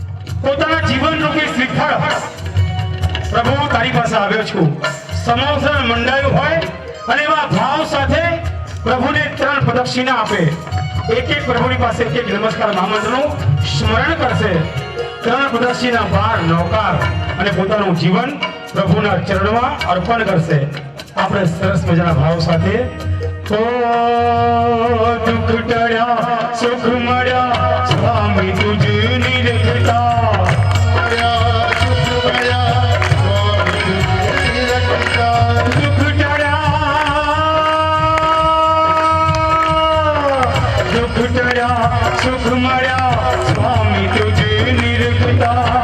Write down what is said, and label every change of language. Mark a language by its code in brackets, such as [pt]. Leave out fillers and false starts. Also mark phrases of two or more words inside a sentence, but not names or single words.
[gu] પોતાના જીવન રૂપી શ્રીફળ પ્રભુ તારી પાસે આવ્યો છું, સમોસણ મંડાયું હોય અને એવા ભાવ સાથે પ્રભુને 3 પ્રદક્ષિણા આપે, એક એક પ્રભુની પાસે એક એક નમસ્કાર મહામંત્રનું સ્મરણ કરશે, 3 પ્રદક્ષિણા 12 નવકાર અને પોતાનું જીવન પ્રભુના ચરણમાં અર્પણ કરશે. આપણે સરસ મજાના ભાવ સાથે ઓ દુઃખ ટળ્યા સુખ મળ્યા સ્વામી તુજ નિરખતા સુખ મયા સ્વામી તુજે નિરખતા